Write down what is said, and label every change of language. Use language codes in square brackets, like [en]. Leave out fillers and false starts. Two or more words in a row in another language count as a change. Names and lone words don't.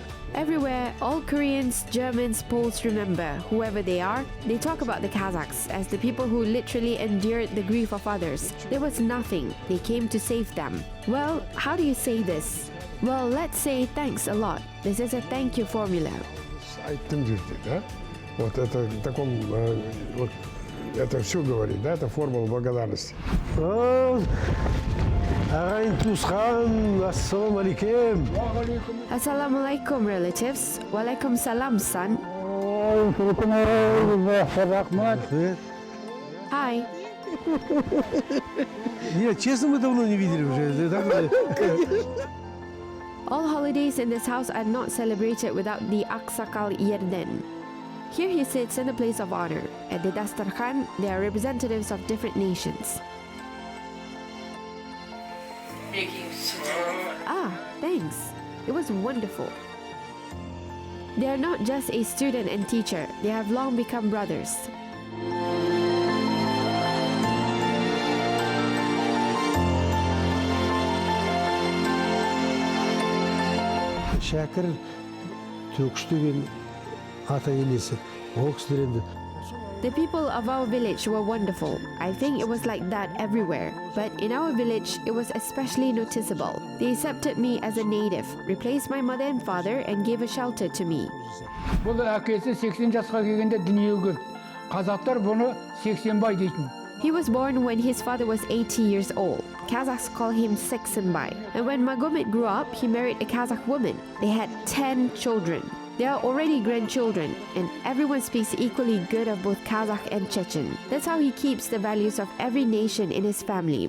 [en] Everywhere, all Koreans, Germans, Poles remember, whoever they are, they talk about the Kazakhs as the people who literally endured the grief of others. There was nothing. They came to save them. Well, how do you say this? Well, let's say thanks a lot. This is a thank you formula. [kk] Айттым жүрді, да? [ru] Вот это в таком, вот это все говорит, да? Это формула благодарности. [kk] Ағайын туысқан, [ar] السلام عليكم. السلام عليكم, [en] relatives. [ar] وعليكم السلام, [en] son. Hi. [ru] Нет, честно, мы давно не видели уже. [en] All holidays in this house are not celebrated without the Aksakal Yerden. Here he sits in the place of honor. At the Dastarkhan, there are representatives of different nations. Ah, thanks. It was wonderful. They are not just a student and teacher, they have long become brothers. [kk] Şakir Töküştü'nün ata enesi. O kişiler endi. [en] The people of our village were wonderful. I think it was like that everywhere. But in our village, it was especially noticeable. They accepted me as a native, replaced my mother and father, and gave a shelter to me. [kk] Бұл әкесі 80 жасқа келгенде дүниеге келді. Қазақтар бұны 80бай дейтін. [en] He was born when his father was 80 years old. Kazakhs call him Seksenbai. And when Magomed grew up, he married a Kazakh woman. They had 10 children. They are already grandchildren, and everyone speaks equally good of both Kazakh and Chechen. That's how he keeps the values of every nation in his family.